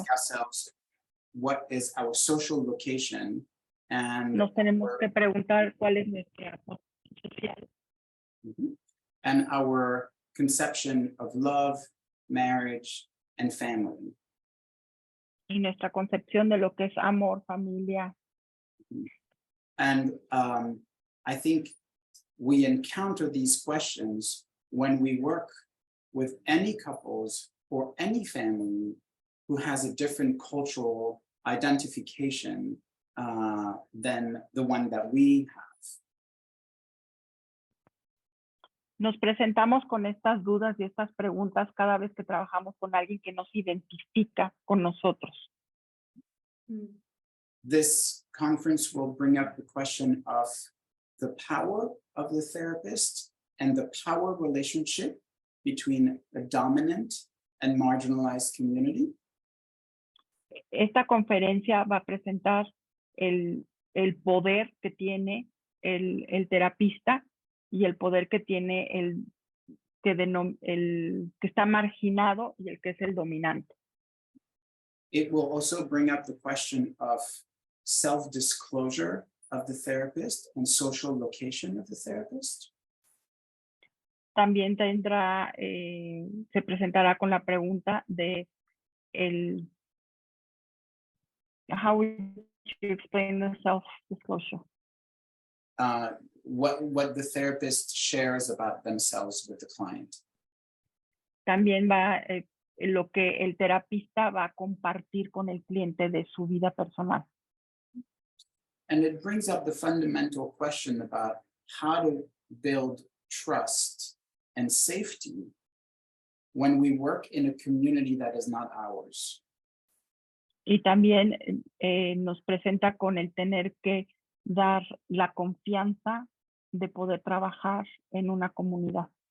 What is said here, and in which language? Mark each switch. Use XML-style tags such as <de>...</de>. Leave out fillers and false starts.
<en>ask ourselves what is our social location and</en> <es>Nos tenemos que preguntar cuál es nuestra posición social</es> <en>and our conception of love, marriage, and family.</en> <es>y nuestra concepción de lo que es amor, familia.</es> <en>And I think we encounter these questions when we work with any couples or any family who has a different cultural identification than the one that we have.</en> <es>Nos presentamos con estas dudas y estas preguntas cada vez que trabajamos con alguien que nos identifica con nosotros.</es> <en>This conference will bring up the question of the power of the therapist and the power relationship between a dominant and marginalized community.</en> <es>Esta conferencia va a presentar el poder que tiene el terapista y el poder que tiene el que está marginado y el que es el dominante.</es> <en>It will also bring up the question of self-disclosure of the therapist and social location of the therapist.</en> <es>También se presentará con la pregunta de</es> <en>how would you explain the self-disclosure? What the therapist shares about themselves with the client.</en> <es>También va lo que el terapista va a compartir con el cliente de su vida personal.</es> <en>And it brings up the fundamental question about how to build trust and safety when we work in a community that is not ours.</en> <es>Y también nos presenta con el tener que dar la confianza de poder trabajar en una comunidad.</es>